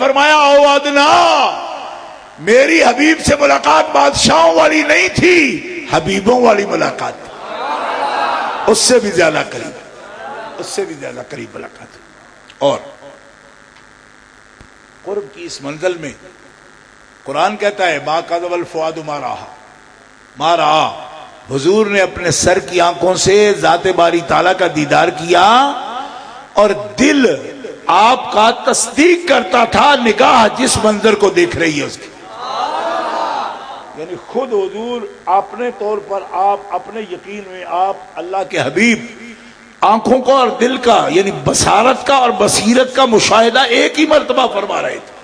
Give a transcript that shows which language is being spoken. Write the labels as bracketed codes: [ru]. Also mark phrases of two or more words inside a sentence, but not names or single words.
[ur] فرمایا [ar] او ادنا, [ur] میری حبیب سے ملاقات بادشاہوں والی نہیں تھی, حبیبوں والی ملاقات تھی. اس سے بھی زیادہ قریب, اس سے بھی زیادہ قریب ملاقات. اور قرب کی اس منزل میں قرآن کہتا ہے [ar] ما کذب الفؤاد ما رأى, [ur] حضور نے اپنے سر کی آنکھوں سے ذات باری تعالیٰ کا دیدار کیا اور دل آپ کا تصدیق کرتا تھا نگاہ جس منظر کو دیکھ رہی ہے اس کی. یعنی خود حضور اپنے طور پر آپ اپنے یقین میں آپ اللہ کے حبیب آنکھوں کا اور دل کا یعنی بصارت کا اور بصیرت کا مشاہدہ ایک ہی مرتبہ فرما رہے تھے.